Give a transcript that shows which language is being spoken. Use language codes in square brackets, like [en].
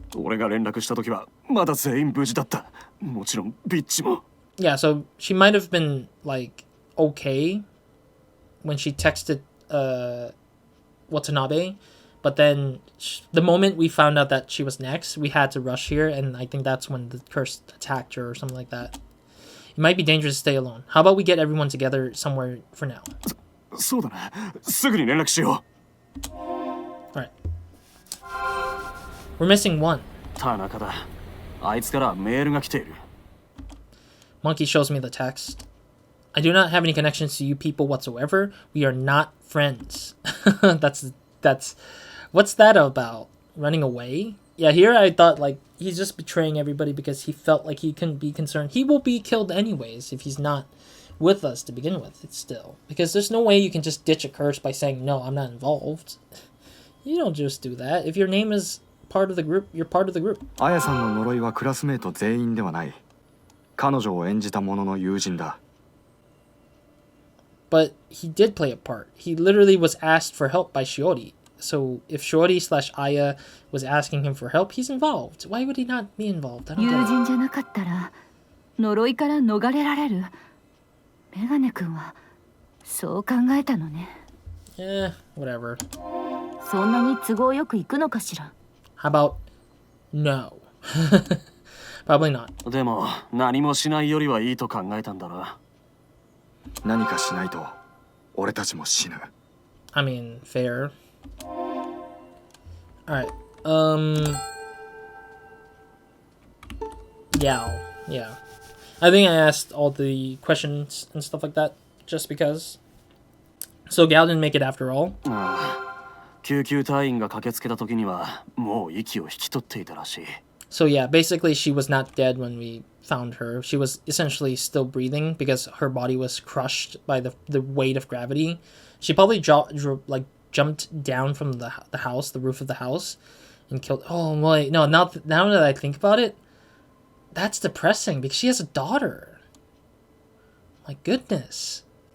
[ja] 俺が連絡した時はまだ全員無事だった。もちろんビッチも。 [en] Yeah, so she might have been like okay when she texted Watanabe, but then the moment we found out that she was next, we had to rush here, and I think that's when the curse attacked her or something like that. It might be dangerous to stay alone. How about we get everyone together somewhere for now? [ja] そうだな。すぐに連絡しよう。 [en] Alright. We're missing one. [ja] 田中だ。あいつからメールが来ている。 [en] Monkey shows me the text. I do not have any connections to you people whatsoever. We are not friends. That's what's that about? Running away? Yeah, here I thought like he's just betraying everybody because he felt like he couldn't be concerned. He will be killed anyways if he's not with us to begin with. It's still because there's no way you can just ditch a curse by saying no, I'm not involved. You don't just do that. If your name is part of the group, you're part of the group. [ja] あやさんの呪いはクラスメート全員ではない。彼女を演じた者の友人だ。 [en] But he did play a part. He literally was asked for help by Shiori. So if Shiori/Aya was asking him for help, he's involved. Why would he not be involved? I don't [ja] 友 [en] get it. [ja] 人じゃなかったら呪いから逃れられる。メガネ君はそう考えたのね。 [en] Whatever. [ja] そんなに都合よくいくのかしら。 [en] How about no? Probably not. [ja] でも何もしないよりはいいと考えたんだろう。何かしないと俺たちも死ぬ。 [en] I mean, fair. Alright. Yeah. I think I asked all the questions and stuff like that just because. So Gal didn't make it after all. [ja] 救急隊員が駆けつけた時にはもう息を引き取っていたらしい。 [en] So yeah, basically she was not dead when we found her. She was essentially still breathing because her body was crushed by the weight of gravity. She probably jumped down from the house, the roof of the house, and killed. Oh wait, no. Now that I think about it, that's depressing because she has a daughter. My goodness.